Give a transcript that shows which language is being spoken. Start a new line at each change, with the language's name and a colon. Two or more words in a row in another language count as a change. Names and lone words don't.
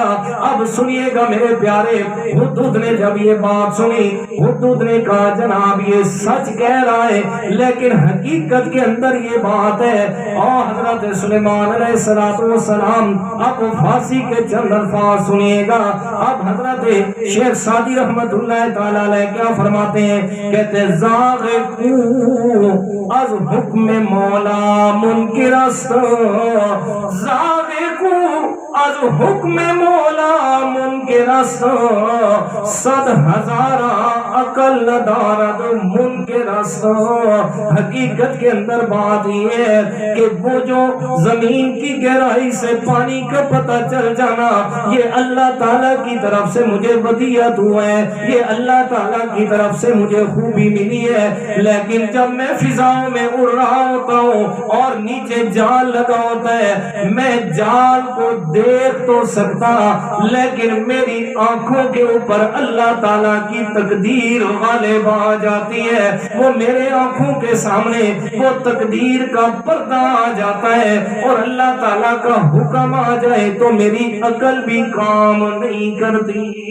Urdu: اب سنیے گا میرے پیارے، ہدہد نے جب یہ بات سنی، ہدہد نے کہا جناب یہ سچ کہہ رہا ہے لیکن حقیقت کے اندر یہ بات ہے۔ اور حضرت سلیمان
Arabic: علیہ السلام
Urdu: اب فارسی کے چند الفاظ سنیے گا۔ اب حضرت شیخ سعدی رحمت اللہ تعالی علیہ کیا فرماتے ہیں، کہتے ہیں
Persian: زاغ از حکم مولا منکر است، زاغ از حکم مولا منکر است، صد ہزارہ عقل دارد منکر است۔
Urdu: حقیقت کے اندر بات یہ ہے کہ وہ جو زمین کی گہرائی سے پانی کا پتہ چل جانا یہ اللہ تعالیٰ کی طرف سے مجھے ودیعت ہوا ہے، یہ اللہ تعالیٰ کی طرف سے مجھے خوبی ملی ہے، لیکن جب میں فضاؤں میں اڑ رہا ہوتا ہوں اور نیچے جال لگا ہوتا ہے، میں جال کو دیکھ تو سکتا لیکن میری آنکھوں کے اوپر اللہ تعالیٰ کی تقدیر غالب آ جاتی ہے، وہ میرے آنکھوں کے سامنے وہ تقدیر کا پردہ آ جاتا ہے اور اللہ تعالیٰ کا حکم آ جائے تو میری عقل بھی کام نہیں کرتی۔